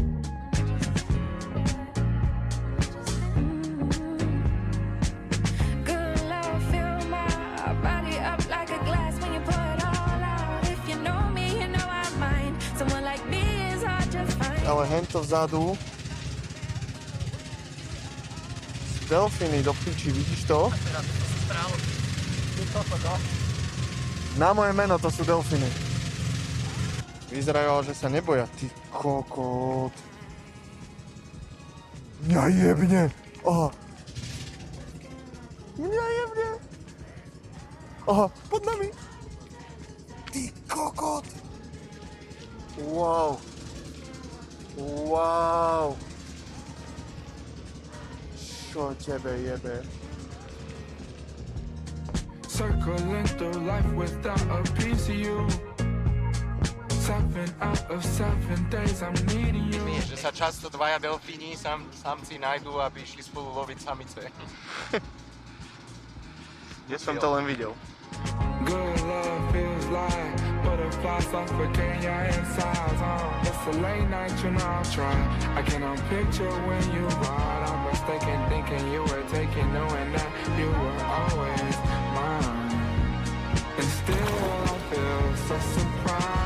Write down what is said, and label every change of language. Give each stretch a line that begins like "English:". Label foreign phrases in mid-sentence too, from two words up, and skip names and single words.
English: Good love, fill my body up like a glass when you pour it all out. If you know me, you know I'm mine. Someone like me is hard to find.
Slovak: Ale hento vzadu sú delfíny do piči, vidíš to? Na moje meno to sú delfíny. Vyzerajú, že sa neboja, ty kokot. Mňa jebne. Aha. Mňa jebne. Aha, pod nami. Ty kokot. Wow. Wow. Čo tebe jebe?
English: Circling through life without a piece of you. 7 out of 7 days I'm needing you.
Slovak: Vieš, že sa často dvaja delfíni samci nájdú, aby išli spolu loviť samice. Ja som to len videl.
English: Good love feels like butterflies suffocating your insides. It's a late night, you know I'll try. I cannot picture when you ride. I'm mistaken thinking you were taken, knowing that you were always mine. And still I feel so surprised.